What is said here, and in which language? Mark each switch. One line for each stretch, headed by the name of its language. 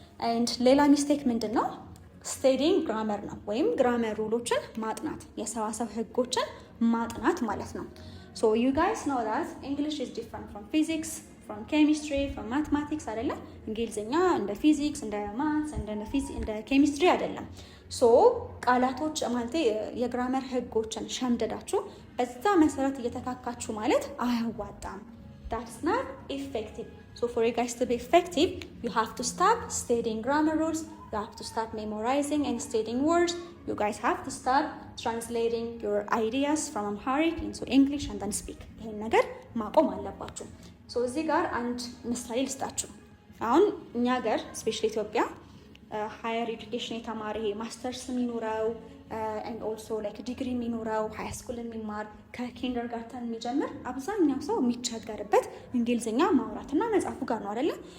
Amharic: and ሌላ ሚስቴክ ምንድን ነው? ስቴዲንግ ግራመር ነው ወይም ግራመር ሩሎችን ማጥናት፣ የሰዋሰው ህጎችን ማጥናት ማለት ነው።
English: so you guys know that English is different from physics, from chemistry, from mathematics
Amharic: አይደለም። እንግሊዝኛ እንደ ፊዚክስ እንደ ማትስ እንደ ኬሚስትሪ አይደለም። ሶ ቃላቶች ማለት የግራመር ህጎችን ሸምደዳችሁ በዛ መሰረት እየተካካችሁ ማለት አያዋጣም።
English: that's not effective. so for you guys to be effective, you have to stop studying grammar rules, you have to stop memorizing and studying words, you guys have to start translating your ideas from Amharic into English and then speak.
Amharic: ይሄን ነገር ማቆም አለባችሁ። ሶ እዚህ ጋር አንድ ምሳሌ ልስጣችሁ። አሁን እኛ ሀገር ስፔሻሊ ኢትዮጵያ ሃየር ኤዱኬሽን የተማረ ይሄ ማስተርስ የሚኖረው
English: and also like
Amharic: ዲግሪ የሚኖረው ሃይ ስኩል የሚማር ከኪንደርጋርተን የሚጀምር አብዛኛው ሰው የሚቸገርበት እንግሊዝኛ ማውራትና መጻፉ ጋር ነው አይደለ?